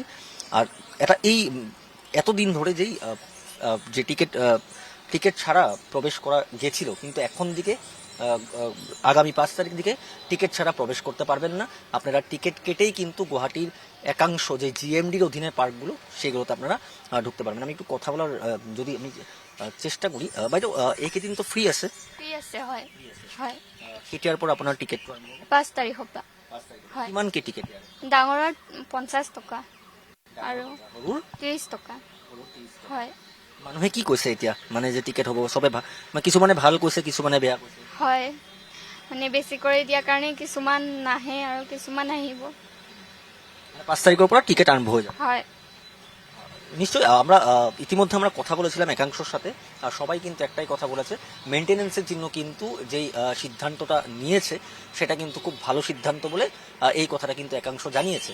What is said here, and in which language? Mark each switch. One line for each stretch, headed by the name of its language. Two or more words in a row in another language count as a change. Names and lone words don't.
Bangla: আর এটা এই এতদিন ধরে যে টিকিট ছাড়া প্রবেশ করা গেছিল, কিন্তু এখন দিকে আগামী 5 তারিখ দিকে টিকিট ছাড়া প্রবেশ করতে পারবেন না। আপনারা টিকিট কেটেই কিন্তু গুয়াহাটির একাংশ যে জিএমডির অধীনে পার্কগুলো, সেগুলোতে আপনারা ঢুকতে পারবেন। আমি একটু কথা বলার যদি আমি চেষ্টা করি।
Assamese: বাইদেউ, এইকেইদিন তো ফ্ৰী আছে? ফ্ৰী আছে, হয় হয়। কেতিয়াৰ পৰা আপোনাৰ টিকেট? 5 তাৰিখৰ পৰা। হয়। কিমানকে টিকেট? ডাঙৰৰ 50 টকা আৰু সৰুৰ 30 টকা। হয় মানুহে কি কৈছে এতিয়া, মানে যে টিকেট হ'ব চবে কিছুমানে ভাল কৈছে, কিছুমানে বেয়া কৈছে? হয়, মানে বেছি কৰি দিয়াৰ কাৰণে কিছুমান নাহে আৰু কিছুমান আহিব।
Bangla: 5 তারিখের পর টিকিট আরম্ভ হয়ে যাবে।
Assamese: হয়
Bangla: নিশ্চয়ই। আমরা ইতিমধ্যে আমরা কথা বলেছিলাম একাংশের সাথে, আর সবাই কিন্তু একটাই কথা বলেছে, মেনটেনেন্সের জন্য কিন্তু যেই সিদ্ধান্তটা নিয়েছে সেটা কিন্তু খুব ভালো সিদ্ধান্ত বলে এই কথাটা কিন্তু একাংশ জানিয়েছে।